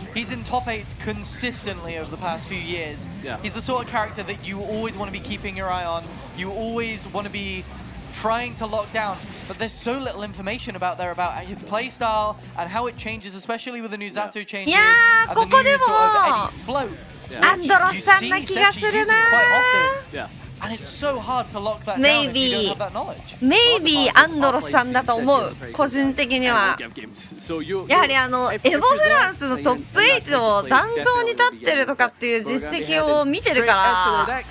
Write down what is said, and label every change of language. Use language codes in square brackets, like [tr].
[en] He's in top 8 consistently over the past few years. He's the sort of character that you always want to be keeping your eye on. You always want to be trying to lock down, but there's so little information about his playstyle and how it changes, especially with the new Zato changes and the new sort of Eddie float. [ja] アンドロスさんな気がするな。 [en] And it's so hard to lock that down if you don't have that knowledge. [ja] Maybe アンドロスさんだと思う、個人的には。やはりエボフランスのトップ8を壇上に立ってるとかっていう実績を見てるから。